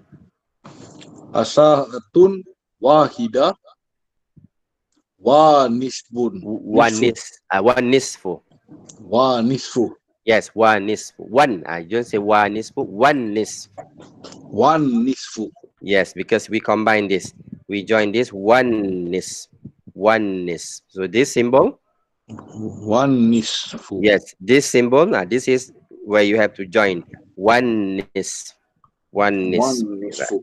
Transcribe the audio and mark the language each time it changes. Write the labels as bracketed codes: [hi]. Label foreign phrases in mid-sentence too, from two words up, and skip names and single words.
[ar] الساعة واحدة ونصف. [en] One nisfu. [ar] ونصف. [en] Yes, one nisfu. One. You don't say one nisfu. One nisfu. One nisfu. Yes, because we combine this. We join this oneness. Oneness. So this symbol, One nisfu. yes, this symbol, this is where you have to join oneness. Oneness. One nisfu.